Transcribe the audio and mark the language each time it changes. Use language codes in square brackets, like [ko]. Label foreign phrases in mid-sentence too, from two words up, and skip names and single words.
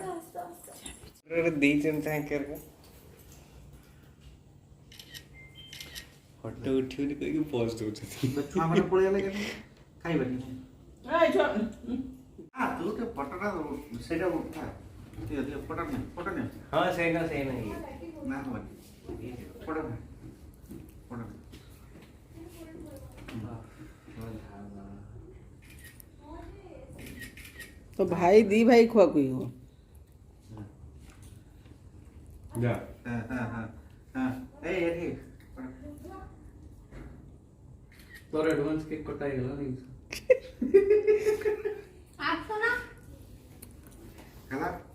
[or] ଦେଇଛନ୍ତି ତାଙ୍କର ଫଟୋ ଉଠିବନି କହିକି ପୋଜ ଦଉଛନ୍ତି ଛୁଆମାନେ ପଳେଇଗଲେ କେତେ ଖାଇବାନି ଏଇ ଛୁଆ ତୁ ଟିକେ ଫଟୋଟା ସେଇଟା ଉଠା ଦିଅ ଦିଅ ଫଟୋ ନିଅ ହଁ ସେଇନା ନା ହବନି ଫଟୋ ନିଅ ଫଟୋ ନିଅ तो भाई दी भाई खुआ कुई हो ଯା ଏଠି ତୋର [en] advance cake [or] କଟା ହେଇଗଲା ନାଇଁ ହେଲା